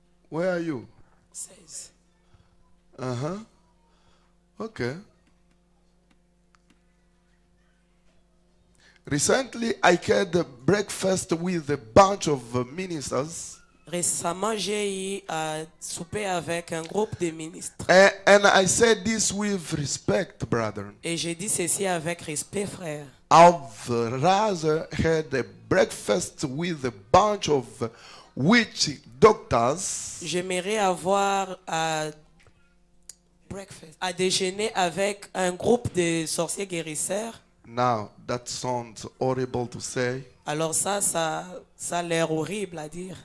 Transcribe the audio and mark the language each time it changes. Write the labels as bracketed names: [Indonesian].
[English] Where are you? 16. Okay. Recently, I had a breakfast with a bunch of ministers, [French] Récemment, j'ai eu à souper avec un groupe de ministres. [English] and I said this with respect, brother. [French] Et j'ai dit ceci avec respect, frère. [English] I've rather had a breakfast with a bunch of witch doctors [French] J'aimerais avoir à déjeuner avec un groupe de sorciers guérisseurs. [English] Now, that sounds horrible to say. [French] Alors ça a l'air horrible à dire.